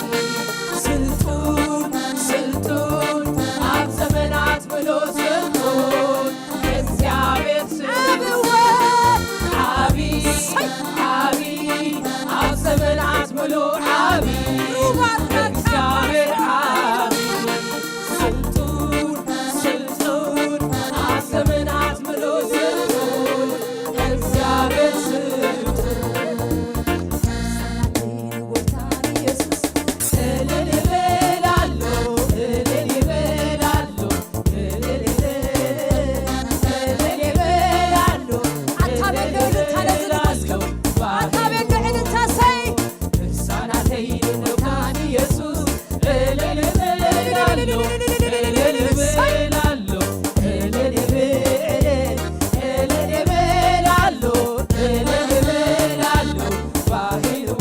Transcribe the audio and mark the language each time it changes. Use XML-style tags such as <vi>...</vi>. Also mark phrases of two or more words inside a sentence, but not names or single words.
<ti>ስልጡን ስልጡን ኣብ ዘመናት ምሉእ ስልጡን እግዚአብሔር ስልጡን ዓቢ ዓቢ ኣብ ዘመናት ምሉእ ዓቢ እግዚአብሔር ዓቢ ስልጡን ስልጡን ኣብ ዘመናት ምሉእ ስልጡን እግዚአብሔር ስልጡን</ti> <am>እልል እበላለሁ እልል እበላለሁ እልል እበላለሁ</am> <ti>ልሳናተይ ንሙታን</ti> <am>ኢየሱስ እልል እበላለሁ እልል እበላለሁ እልል እበላለሁ እልል እበላለሁ ባህልዎ</am>